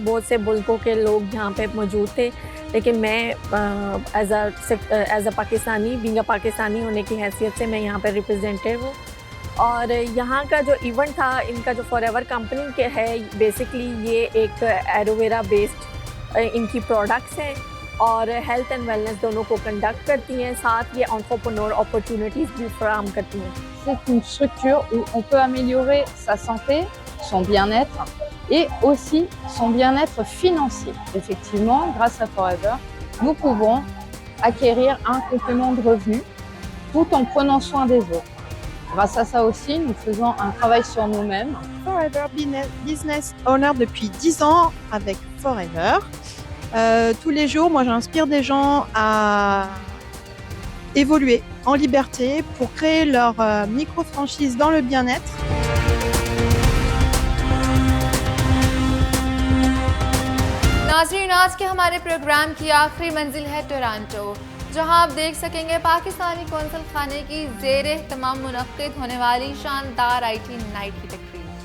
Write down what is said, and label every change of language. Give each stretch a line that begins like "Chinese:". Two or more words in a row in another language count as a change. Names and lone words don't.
Urdu: بہت سے ملکوں کے لوگ یہاں پہ موجود تھے، لیکن میں
English: as a Pakistani being
Urdu: پاکستانی ہونے کی حیثیت سے میں یہاں پہ ریپرزینٹیو ہوں۔ اور یہاں کا جو ایونٹ تھا ان کا جو فار ایور کمپنی کے ہے، بیسکلی یہ ایک
English: aloe vera based
Urdu: ان کی پروڈکٹس ہیں اور
English: health and wellness
Urdu: دونوں کو کنڈکٹ کرتی ہیں، ساتھ یہ
English: entrepreneur opportunities
Urdu: بھی فراہم کرتی ہیں۔
French: C'est une structure où on peut améliorer sa santé, son bien-être et aussi son bien-être financier. Effectivement, grâce à Forever, nous pouvons acquérir un complément de revenus tout en prenant soin des autres. Grâce à ça aussi, nous faisons un travail sur nous-mêmes.
English: Forever Business Owner
French: depuis 10 ans avec Forever. Tous les jours, moi j'inspire des gens à évoluer en liberté pour créer leur micro-franchise dans le bien-être.
Urdu: ناظرین، آج کے ہمارے پروگرام کی آخری منزل ہے ٹورانٹو، جہاں آپ دیکھ سکیں گے پاکستانی قونصل خانے کی زیر اہتمام منعقد ہونے والی شاندار
English: IT night
Urdu: کی تقریب۔